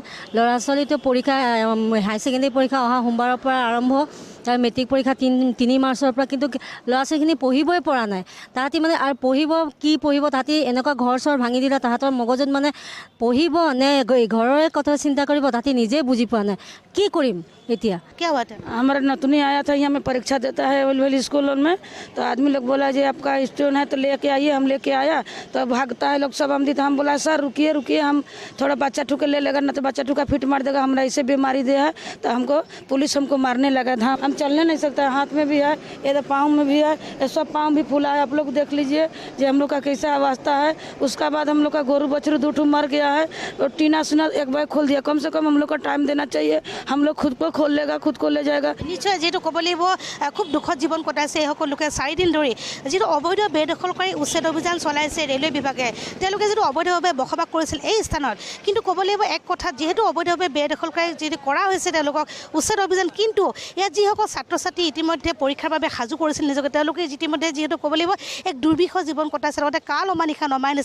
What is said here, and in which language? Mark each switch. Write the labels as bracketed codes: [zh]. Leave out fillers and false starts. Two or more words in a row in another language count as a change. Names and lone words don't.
[as] ল'ৰা ছোৱালীটো পৰীক্ষা, [en] higher secondary [as] পৰীক্ষা অহা সোমবাৰৰ পৰা আৰম্ভ, তাৰ মেট্ৰিক পৰীক্ষা 3 মাৰ্চৰ পৰা, কিন্তু ল'ৰা ছোৱালীখিনি পঢ়িবই পৰা নাই। তাহাঁতি মানে আৰু পঢ়িব তাহাঁতি এনেকুৱা ঘৰ চৰ ভাঙি দিলে, তাহাঁতৰ মগজত মানে পঢ়িব নে ঘৰৰে কথা চিন্তা কৰিব, তাহাঁতি নিজে বুজি পোৱা নাই। কি কৰিম এতিয়া? [hi] क्या बात है? हमारा नतनी आया था यहाँ में परीक्षा देता है ओलवेल स्कूलों में, तो आदमी लोग बोला जी आपका स्टूडेंट है तो लेके आइए। हम लेके आया तो भागता है लोग सब। हम दी तो हम बोला सर रुकिए हम थोड़ा बच्चा ठुके ले लेगा, ना तो बच्चा ठुका फिट मार देगा, हमरा ऐसे बीमारी दे है। तो हमको पुलिस हमको मारने लगा था। हम चलने नहीं सकता है, हाथ में भी है, ये पाँव में भी है, ये सब पाँव भी फूला है। आप लोग देख लीजिए जो हम लोग का कैसा अवस्था है। उसका बाद हम लोग का गोरू बछरू 2 मर गया है और टीना सीना एक बार खोल दिया। कम से कम हम लोग का टाइम देना चाहिए, हम लोग खुद को खोल लेगा, खुद को ले जाएगा। [as] নিশ্চয় যিহেতু ক'ব লাগিব খুব দুখত জীৱন কটাইছে এইসকল লোকে 4 দিন ধৰি যিটো অবৈধ বেদখলকাৰী উচ্ছেদ অভিযান চলাইছে ৰেলৱে বিভাগে। তেওঁলোকে যিটো অবৈধভাৱে বসবাস কৰিছিল এই স্থানত, কিন্তু ক'ব লাগিব এক কথাত যিহেতু অবৈধভাৱে বেদখলকাৰী যিটো কৰা হৈছে তেওঁলোকক উচ্ছেদ অভিযান, কিন্তু ইয়াত যিসকল ছাত্ৰ ছাত্ৰী ইতিমধ্যে পৰীক্ষাৰ বাবে সাজু কৰিছিল নিজকে, তেওঁলোকে ইতিমধ্যে যিহেতু ক'ব লাগিব এক দুৰ্বিষহ জীৱন কটাইছে, লগতে কাল অমানিশা নমাই নিছে।